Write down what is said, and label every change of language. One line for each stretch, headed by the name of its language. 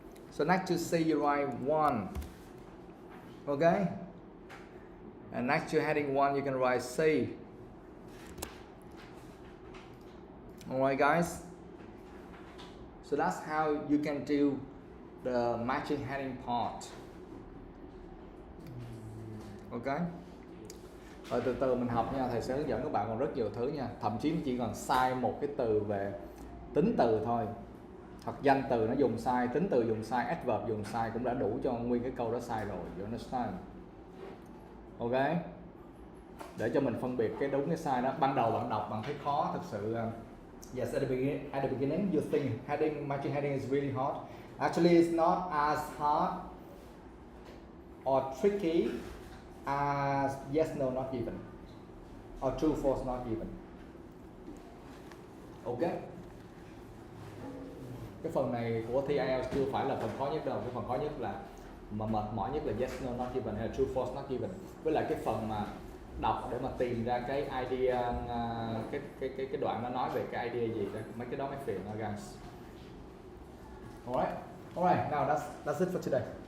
English: So next to C you write 1. Okay? And next to heading 1 you can write C. Alright guys? So that's how you can do the matching heading part. Ok.
Vietnamese: Rồi từ từ mình học nha, thầy sẽ hướng dẫn các bạn còn rất nhiều thứ nha. Thậm chí chỉ cần sai một cái từ về tính từ thôi, hoặc danh từ nó dùng sai, tính từ dùng sai, adverb dùng sai cũng đã đủ cho nguyên cái câu đó sai rồi.
English: You understand?
Vietnamese: Ok. Để cho mình phân biệt cái đúng cái sai đó. Ban đầu bạn đọc bạn thấy khó thực sự.
English: Yes, at the beginning you think matching heading is really hard. Actually, it's not as hard or tricky as yes, no, not given, or true, false, not given. Ok.
Vietnamese: Cái phần này của thi IELTS chưa phải là phần khó nhất đâu. Cái phần khó nhất là mà mệt mỏi nhất là yes, no, not given hay là true, false, not given. Với lại cái phần mà đọc để mà tìm ra cái idea, cái đoạn nó nói về cái idea gì đó, mấy cái đó mới phiền đó guys.
English: Alright, now that's it for today.